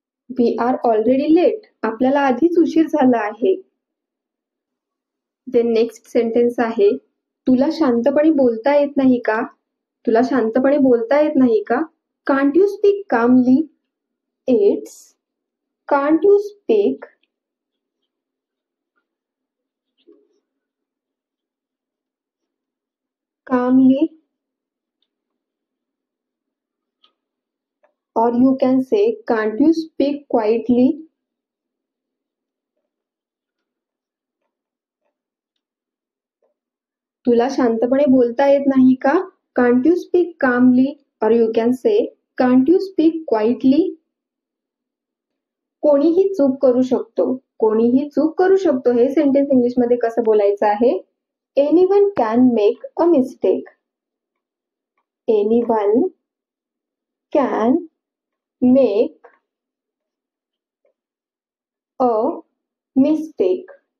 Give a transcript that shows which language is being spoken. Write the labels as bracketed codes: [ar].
[en] We are already late. [mr] आपल्याला आधीच उशीर झाला आहे. [en] then next sentence [mr] आहे, तुला शांतपणे बोलता येत नाही का? तुला शांतपणे बोलता येत नाही का? [en] Can't you speak calmly? It's can't you speak calmly, or you can say can't you speak quietly. [mr] तुला शांतपणे बोलता येत नाही का? [en] Can't you speak calmly, or you can say can't you speak quietly. [mr] कोणीही चूक करू शकतो. कोणीही चूक करू शकतो हे सेंटेन्स इंग्लिश मध्ये कसं बोलायचं आहे? [en] Anyone can make a mistake. Anyone can make a mistake.